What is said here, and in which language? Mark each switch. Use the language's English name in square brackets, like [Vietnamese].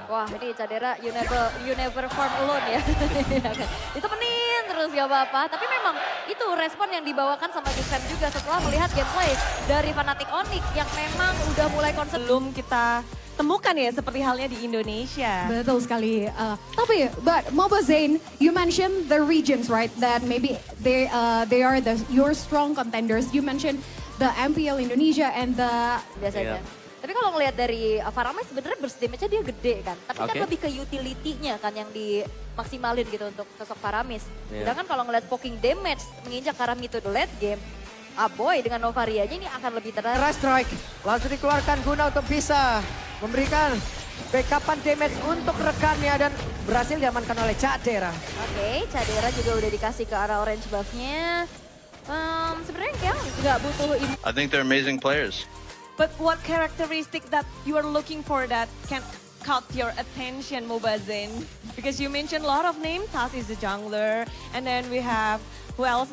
[Indonesian] wah ini Cadera [English] you never farm alone [Indonesian] ya. Itu penin terus gak apa-apa. Tapi memang itu respon yang dibawakan sama Gifem juga setelah melihat gameplay dari Fnatic Onyx yang memang udah mulai concern. Belum kita temukan ya seperti halnya di Indonesia. Betul sekali. [English] Tapi, but Mobile Zane, you mentioned the regions, right? That maybe they are your strong contenders. You mentioned the MPL Indonesia and the [Indonesian] Biasanya. Tapi kalau ngelihat dari Faramis sebenarnya burst damage-nya dia gede kan. Tapi kan lebih ke utility-nya kan yang dimaksimalin gitu untuk sosok Faramis. Sedangkan kalau ngelihat poking damage menginjak arah [English] mid to the late game, [Indonesian] Aboy dengan Novarianya ini akan lebih terang. Rush strike langsung dikeluarkan guna untuk bisa memberikan backupan damage untuk rekannya dan berhasil diamankan oleh Cadera. Oke, Cadera juga udah dikasih ke arah orange buff-nya. Sebenarnya kayak nggak butuh ini. [English] I think they're amazing players. But what characteristic that you are looking for that can caught your attention, Mobile Zane? Because you mentioned a lot of names. Taz is the jungler, and then we have who else?